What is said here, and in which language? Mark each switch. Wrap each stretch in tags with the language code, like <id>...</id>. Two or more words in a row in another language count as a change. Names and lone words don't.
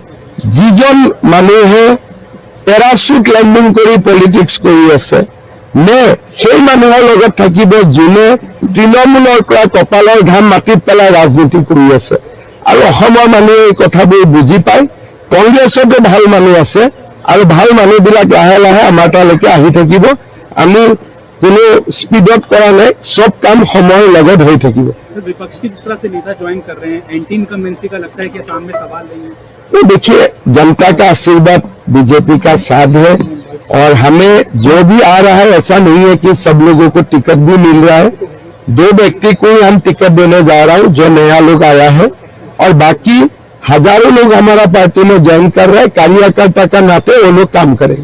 <as>যিজন মানুহে পেৰাচুট লেণ্ডিং কৰি পলিটিক্স কৰি আছে নে সেই মানুহৰ লগত থাকিব যোনে তৃণমূলৰ পৰা কপালৰ ঘাম মাটিত পেলাই ৰাজনীতি কৰি আছে আৰু অসমৰ মানুহে এই কথাবোৰ বুজি পায় কংগ্ৰেছতো ভাল মানুহ আছে আৰু ভাল মানুহবিলাক লাহে লাহে আমাৰ তালৈকে আহি থাকিব আমি কোনো স্পীডত কৰা নাই সব কাম সময়ৰ লগত হৈ থাকিব</as> <hi>विपक्ष की जिस तरह से नेता ज्वाइन कर रहे हैं एंटी इनकम्बेंसी का लगता है कि असम में सवाल नहीं है तो देखिए जनता का आशीर्वाद बीजेपी का साथ है और हमें जो भी आ रहा है ऐसा नहीं है कि सब लोगों को टिकट भी मिल रहा है 2 व्यक्ति को ही हम टिकट देने जा रहा हूं जो नया लोग आया है और बाकी हजारों लोग हमारा पार्टी में ज्वाइन कर रहे हैं कार्यकर्ता का नाते वो लोग काम करेंगे</hi>